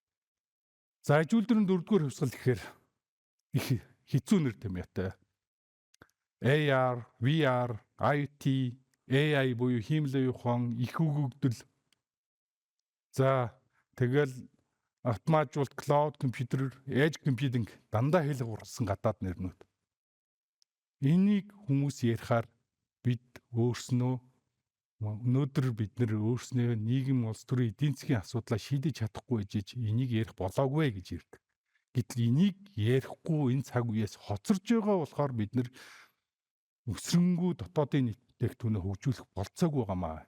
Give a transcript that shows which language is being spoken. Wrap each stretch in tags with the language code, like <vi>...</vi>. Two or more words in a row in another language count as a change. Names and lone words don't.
<mn>За аж үйлдвэрийн 4-р хувьсгал гэхээр их хэцүү нэр томьёотой. AR, VR, IoT, AI буюу хиймэл оюун ухаан, их өгөгдөл. За Тэгэл автоматжуулалт,</mn> <en>cloud computer, edge computing</en> <mn>дандаа хэл хуралсан гадаад нэрнүүд. Энийг хүмүүс ярихаар бид өөрснөө өнөөдөр бид нэр өөрснөө нийгэм улс төрийн эдийн засгийн асуудлаа шийдэж чадахгүй гэж энийг ярих болоогүй гэж ирдэг. Гэтэл энийг ярихгүй энэ цаг үеэс хоцорж байгаа болохоор бид нэр өсрөнгүү дотоодын бүтээгдэхүүнээ хөгжүүлэх болцоогүй байгаамаа.</mn>